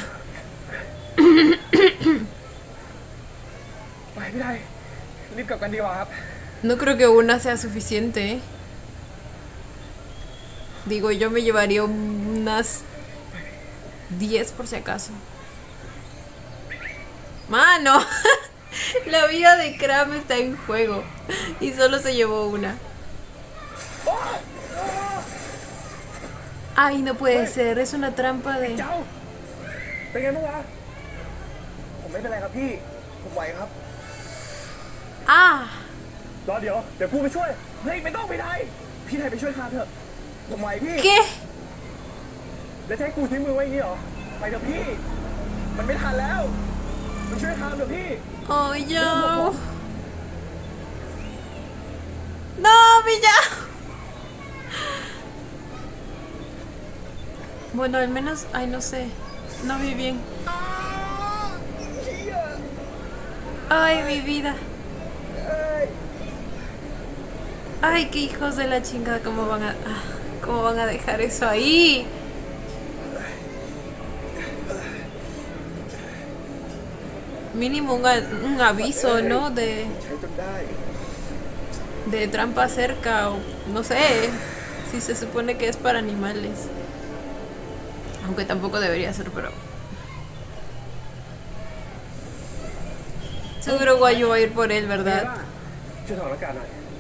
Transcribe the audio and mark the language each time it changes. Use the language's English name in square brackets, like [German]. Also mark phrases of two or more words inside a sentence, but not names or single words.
[Thai] ไปพี่ไทย รีบกลับกันดีกว่าครับ [Spanish] No creo que una sea suficiente, ¿eh? Digo, yo me llevaría unas 10 por si acaso. Mano, la vida de Cram está en juego y solo se llevó una. Ay, no puede ser, es una trampa de... [Thai] เจ้า เป็นไงบ้างวะ ผมไม่เป็นไรครับพี่ ผมไหวครับ [Spanish] Ah, [Thai] รอเดี๋ยวกูไปช่วย เฮ้ย ไม่ต้องไปไหนพี่ไทยไปช่วยข้าเถอะ ผมไหวพี่ [Spanish] ¿qué? [Thai] แล้วจะให้กูทิ้งมือไว้อย่างนี้เหรอ ไปเถอะพี่ มันไม่ทันแล้วไปช่วยข้าเถอะพี่ [Spanish] Oh, yo. No, Villao. Bueno, al menos, ay, no sé. No vi bien. Ay, mi vida. Ay, qué hijos de la chingada, cómo van a dejar eso ahí. Mínimo un aviso, ¿no? De [Thai] ใช้จนได้ [Spanish] trampa cerca o no sé si se supone que es para animales. Aunque tampoco debería ser, pero... Seguro Guayu va a ir por él, ¿verdad? [Thai] ช่วยถอดอากาศหน่อย